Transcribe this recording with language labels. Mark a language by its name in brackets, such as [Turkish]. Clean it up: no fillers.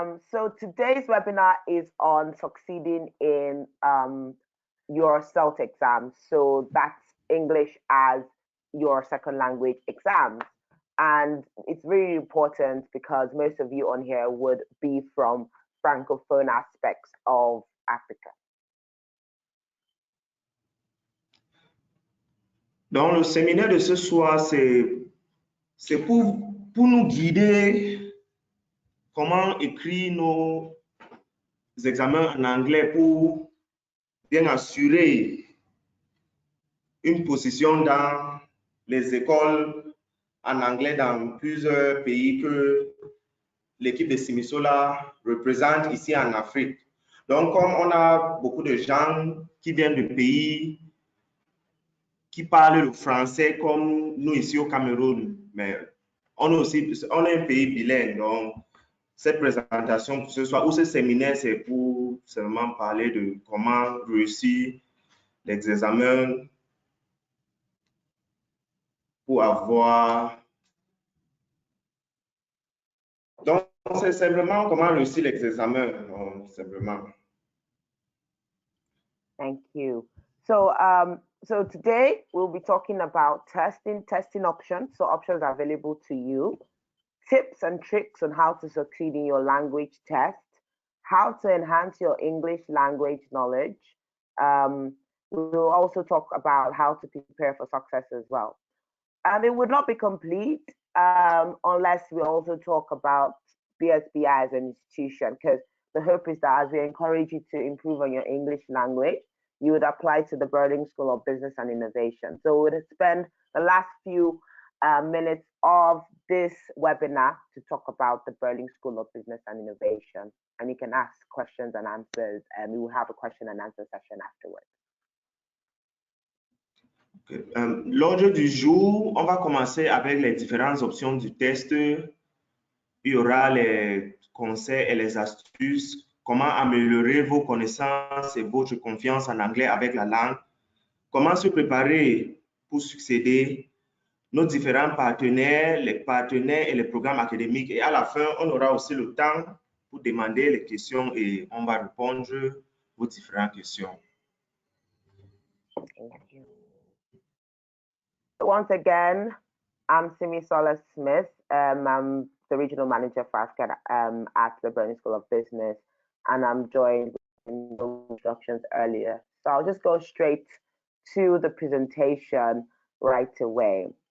[English] So today's webinar is on succeeding in your CELT exams. So that's English as your second language exams. And it's really important because most of you on here would be from francophone aspects of Africa. [French] Donc, le séminaire de ce soir, c'est pour nous guider comment écrire nos examens en anglais pour bien assurer une position dans les écoles en anglais dans plusieurs pays que l'équipe de Simisola représente ici en Afrique. Donc, comme on a beaucoup de gens qui viennent de pays qui parlent le français comme nous ici au Cameroun, mais on est un pays bilingue, donc cette présentation ce soir ou ce séminaire, c'est pour seulement parler de comment réussir les examens pour avoir... Donc, c'est simplement comment réussir les examens, simplement. [English] Thank you. So, so today we'll be talking about testing options. So options are available to you, tips and tricks on how to succeed in your language test, how to enhance your English language knowledge. We'll also talk about how to prepare for success as well. And it would not be complete unless we also talk about BSBI as an institution, because the hope is that as we encourage you to improve on your English language, you would apply to the Berlin School of Business and Innovation. So we would spend the last few minutes of this webinar to talk about the Berlin School of Business and Innovation. And you can ask questions and answers, and we will have a question and answer session afterwards. Okay. [French] L'ordre du jour, on va commencer avec les différentes options du test. Il y aura les conseils et les astuces, comment améliorer vos connaissances et votre confiance en anglais avec la langue, comment se préparer pour succéder, nos différents partenaires, les partenaires et les programmes académiques. Et à la fin, on aura aussi le temps pour demander les questions et on va répondre aux différentes questions. [English] Thank you. Once again, I'm Simisola Smith. I'm the regional manager for Africa at the Berlin School of Business, and I'm joined in the introductions earlier. So I'll just go straight to the presentation right away.